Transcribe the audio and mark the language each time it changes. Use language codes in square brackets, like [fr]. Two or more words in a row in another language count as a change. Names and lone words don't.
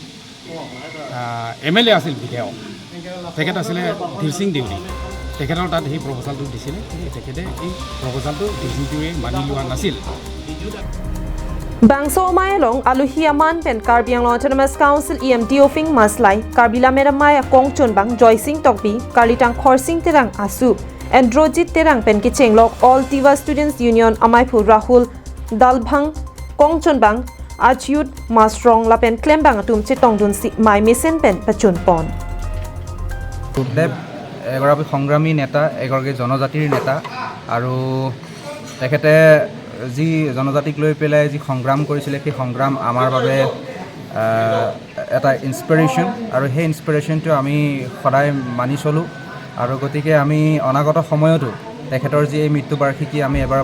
[as] MLA আছিল বিধায়ক তেখেত আছিলে ধীৰসিং দেউৰী তেখেতৰ তাত সেই প্ৰপ'জালটো দিছিলে তেখেতে এই প্ৰপ'জালটো ধীৰসিং দেউৰীয়ে মানি লোৱা নাছিল [mjw] Bangso Maelong aluhi aman pen Karbianglong Autonomous Council EMD Ofing Maslai Karbila Meramaya Kongchon Bang Joysing Tokbi Karlitang Khorsing Terang Asu Androjit Terang pen Kichenglok All Tiva Students Union Amaipu Rahul Dalbhang Kongchon Bang Ajyut Masrong Lapen Klembang Atum Chitongdun Si Mai Mesen Pen Pachun Pon [as] Dev এগৰাকী সংগ্ৰামী নেতা এগৰাকী জনজাতিৰ নেতা আৰু তেখেতে যি জনজাতিক লৈ পেলাই যি সংগ্ৰাম কৰিছিল সেই সংগ্ৰাম আমাৰ বাবে এটা ইনস্পিৰেশ্যন আৰু সেই ইনস্পিৰেশ্যনটো আমি সদায় মানি চলো আৰু গতিকে আমি অনাগত সময়তো তেখেতৰ যি মৃত্যুবাৰ্ষিকী আমি এবাৰৰ